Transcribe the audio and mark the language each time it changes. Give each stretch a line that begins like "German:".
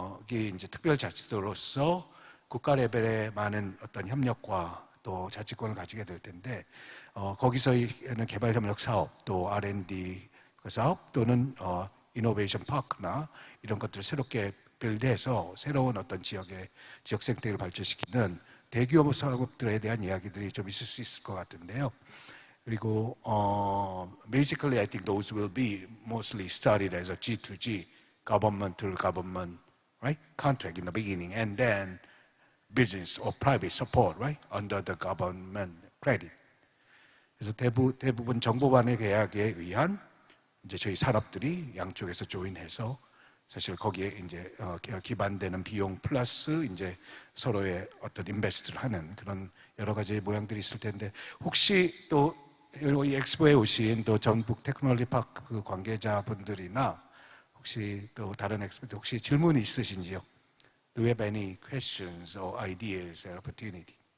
Korean: 이제 특별자치도로서 국가 레벨의 많은 어떤 협력과 또 자치권을 가지게 될 텐데 거기서는 개발 협력 사업, 또 R&D 사업, 또는 이노베이션 파크나 이런 것들을 새롭게 빌드해서 새로운 어떤 지역 생태계를 발전시키는 대규모 사업들에 대한 이야기들이 좀 있을 수 있을 것 같은데요. 그리고
English: basically I think those will be mostly started as a G2G, government to government, right, contract in the beginning, and then business or private support, right, under the government credit.
Korean: 그래서 대부분 정보반의 계약에 의한 이제 저희 산업들이 양쪽에서 조인해서 사실 거기에 이제 기반되는 비용 플러스 이제 서로의 어떤 인베스트를 하는 그런 여러 가지 모양들이 있을 텐데, 혹시 또 이 엑스포에 오신 또 전북 테크놀로지 파크 관계자분들이나 혹시 또 다른 엑스포 혹시 질문이 있으신지요?
English: Do you have any questions or ideas and opportunity?